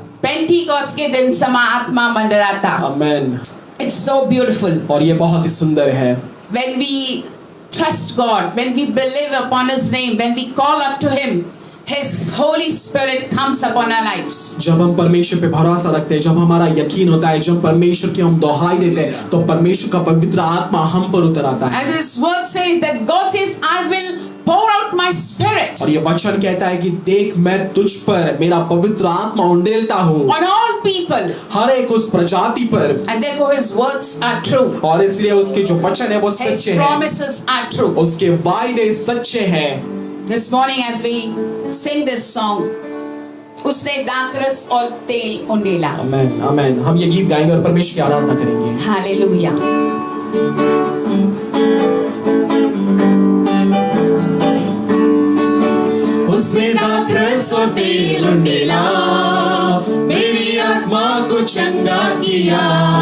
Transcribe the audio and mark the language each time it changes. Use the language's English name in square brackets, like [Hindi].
[Hindi] Pentecost के दिन समा आत्मा मंडराता। आमेन। [English] It's so beautiful. [Hindi] और ये बहुत ही सुंदर है। [English] When we trust God, when we believe upon His name, when we call up to Him, His Holy Spirit comes upon our lives. [Hindi] जब हम परमेश्वर पे भरोसा रखते हैं, जब हमारा यकीन होता है, जब परमेश्वर की हम दुहाई देते हैं, तो परमेश्वर का पवित्र आत्मा हम पर उतर आता है। [English] As His word says that God says, I will pour out my spirit [Hindi] और ये वचन कहता है कि देख मैं तुझ पर मेरा पवित्र आत्मा उंडेलता हूँ, [English] on all people. [Hindi] हर एक उस प्रजाति पर। [English] And therefore His words are true. [Hindi] और इसलिए उसके जो वचन है वो [English] His [Hindi] सच्चे हैं, [English] promises are true. [Hindi] उसके वायदे सच्चे हैं। [English] This morning as we sing this song, [Hindi] उसने दाखरस और तेल उंडेला। आमेन, आमेन। हम ये गीत गाएंगे और परमेश्वर की आराधना करेंगे। हालेलुया। उसने दाखरस और तेल उंडेला, मेरी आत्मा को चंगा किया।